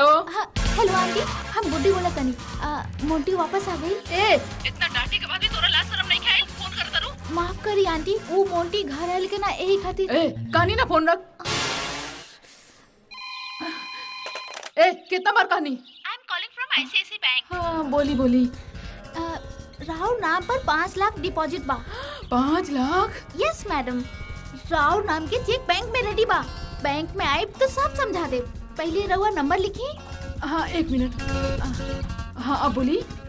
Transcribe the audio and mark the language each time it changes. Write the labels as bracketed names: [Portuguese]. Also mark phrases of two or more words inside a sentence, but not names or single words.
[Bhojpuri] हेलो आंटी, हम गुड्डी बोला तनी। मोंटी वापस आ गई। ए इतना डांटे के बाद भी तोरा लाज शर्म नहीं खाइल? फोन कर तारू। माफ करी आंटी, वो मोंटी घर आयल के ना यही खातिर। ए कहानी ना फोन रख। ए कितना बार कहानी? [English] I am calling from ICICI bank. [Bhojpuri] हाँ बोली। राव नाम पर 5 लाख डिपॉजिट बा। 5 लाख? [English] yes madam, [Bhojpuri] राव नाम के चेक बैंक में रेडी बा। बैंक में आए तो सब समझा दे। पहले रहुआ नंबर लिखी। हाँ 1 मिनट। हाँ अब बोली।